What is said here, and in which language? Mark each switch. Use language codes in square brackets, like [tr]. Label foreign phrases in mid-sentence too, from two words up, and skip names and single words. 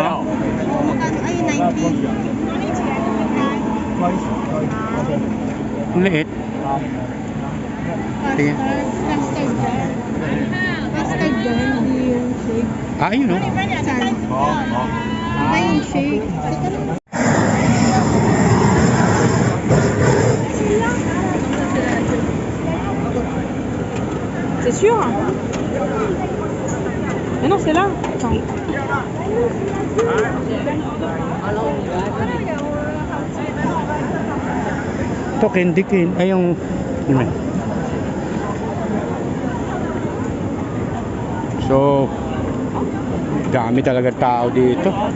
[tl] Ay, 90. Ang liit. Tingin. Custard dyan. Custard dyan, hindi yung shake. Yun Saan? Iba yung shake. [fr] C'est sûr. Mais non, c'est là. Attends. [tl] Ito candy cane. Ay yung So dami talaga tao dito.